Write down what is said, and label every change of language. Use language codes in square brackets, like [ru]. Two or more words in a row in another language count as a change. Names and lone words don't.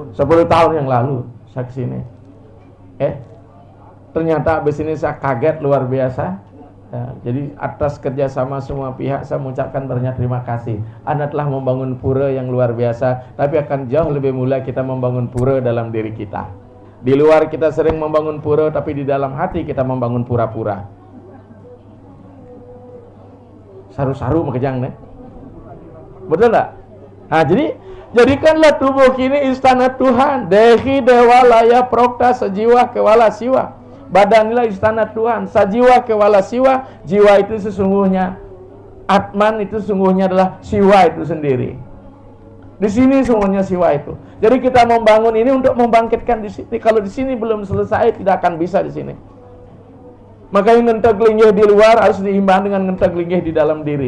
[id] 10 tahun yang lalu saya kesini. Ternyata abis ini saya kaget luar biasa. Ya, jadi atas kerjasama semua pihak saya mengucapkan banyak terima kasih. Anda telah membangun pura yang luar biasa, tapi akan jauh lebih mulia kita membangun pura dalam diri kita. Di luar kita sering membangun pura, tapi di dalam hati kita membangun pura-pura. [ban] Saru-saru makejang nih. [id] Betul tak? Nah, jadi jadikanlah tubuh kini istana Tuhan. [sa] Dehi dewa laya prokta sejiwa kewala siwa. [id] Badan inilah istana Tuhan, [sa] sajiwa kewala siwa. [id] Jiwa itu sesungguhnya, Atman itu sesungguhnya adalah siwa itu sendiri. Di sini sesungguhnya siwa itu. Jadi kita membangun ini untuk membangkitkan di sini. Kalau di sini belum selesai, tidak akan bisa di sini. Makanya [ban] ngentak linggih [id] di luar harus diimbang dengan [ban] ngentak linggih [id] di dalam diri.